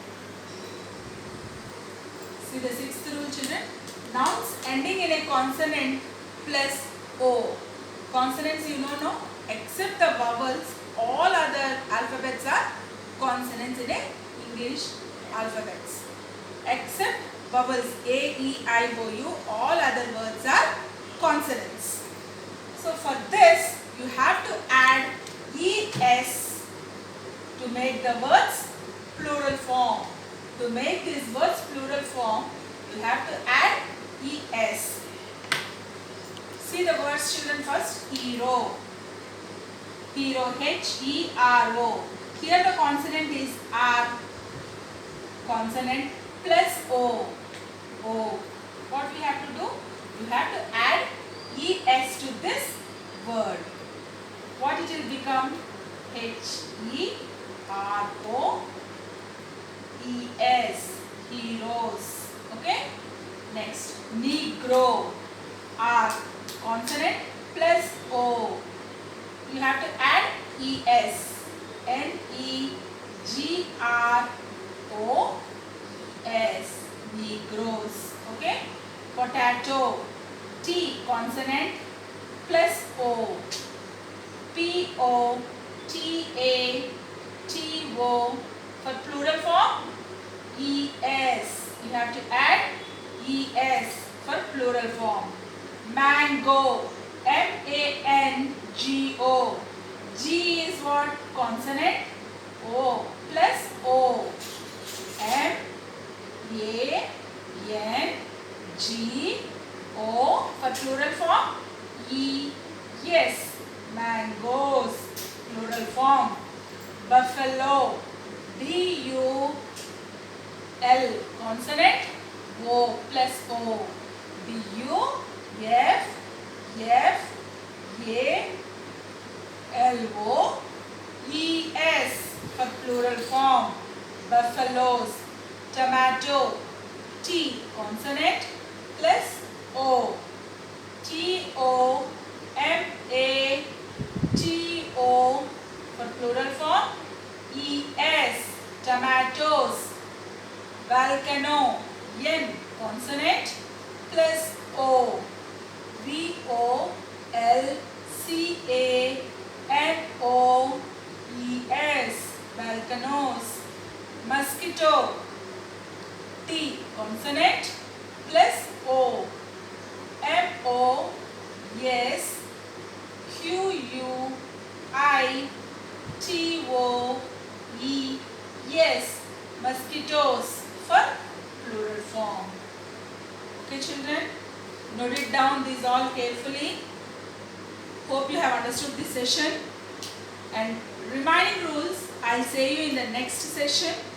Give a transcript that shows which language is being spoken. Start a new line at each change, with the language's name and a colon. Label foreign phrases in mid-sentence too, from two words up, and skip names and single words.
English: See the sixth rule, children. Nouns ending in a consonant plus o. Consonants you know, no? Except the vowels, all other alphabets are consonants in a English alphabets. Except vowels a, e, I, o, u, all other words are consonants. So for this, you have to add es to make the words plural form. To make these words plural form, you have to add es. See the words, children, first. Hero. Hero, H-E-R-O. Here the consonant is R. Consonant plus O. O. What we have to do? You have to add es to this word. What it will become? H-E-R-O-E-S. Heroes. Okay? Next. Negro. R. Consonant plus O. You have to add es. N-E-G-R-O-S. Negroes. Okay? Potato. T. Consonant plus O. P-O-T-A-T-O. For plural form, es. You have to add es for plural form. Mango. M-A-N-G-O. G is what? Consonant. O plus O. M-A-N-G-O. For plural form, yes. Mangoes. Plural form. Buffalo. B-U-L. Consonant. O plus O. B-U-F-F B-A-L-O-E-S for plural form. Buffaloes. Tomato. T consonant plus O. T-O-M-A-T-O for plural form. E-S. Tomatoes. Volcano. N consonant plus O. V-O-L-C-A-N-O-E-S. Volcanoes. Mosquito. T consonant plus O. M-O-S-Q-U-I-T-O-E-S. Mosquitoes for plural form. Okay children, note it down these all carefully. Hope you have understood this session, and remaining rules I'll say you in the next session.